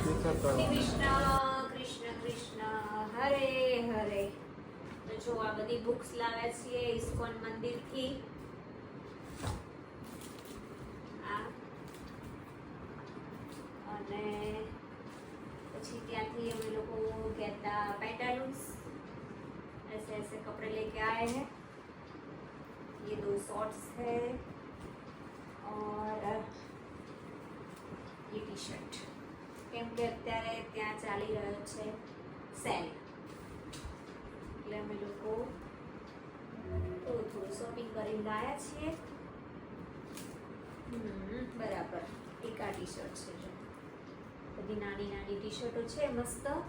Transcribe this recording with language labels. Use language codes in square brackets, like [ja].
[gu] કૃષ્ણ કૃષ્ણ કૃષ્ણ હરે હરે. તો જો આ બધી બુક્સ લાવ્યા છીએ ઇસ્કોન મંદિરથી. આ અને પછી ત્યાંથી અમે લોકો ગયા હતા पेंटालून्स. [hi] ऐसे ऐसे कपड़े लेके आए हैं. ये 2 शॉर्ट्स है और ये टी शर्ट. [gu] કેમ કે અત્યારે ત્યાં ચાલી રહ્યો છે સેલ એટલે અમે લોકો થોડું શોપિંગ કરીને લાયા છીએ. બરાબર. એક આ ટી શર્ટ છે જો બધી નાની નાની ટી શર્ટો છે મસ્ત.